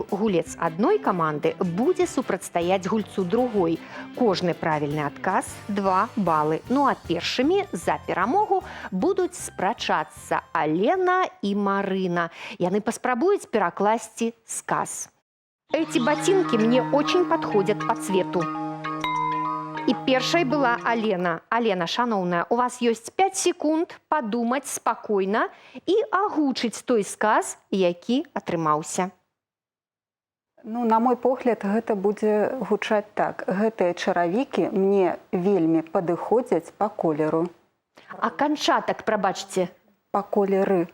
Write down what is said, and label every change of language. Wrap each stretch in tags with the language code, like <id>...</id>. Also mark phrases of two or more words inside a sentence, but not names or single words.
<be>Гулец адной каманды будзе супрацьстаяць гульцу другой. Кожны правільны адказ 2 балы. Ну а першымі за перамогу будуць спрачацца Алена і Марына. Яны паспрабуюць перакласці сказ.</be> <ru>Эти ботинки мне очень подходят по цвету. И первой была Алена. Алена, шановная, у вас есть 5 секунд подумать спокойно и агучить</ru> <be>той сказ, які атрымаўся. Ну, на мой погляд, гэта будзе гучаць так. Гэтыя чаравікі мне вельмі падыходзяць па колеру. А канчатак, прабачце. Па колеры.</be>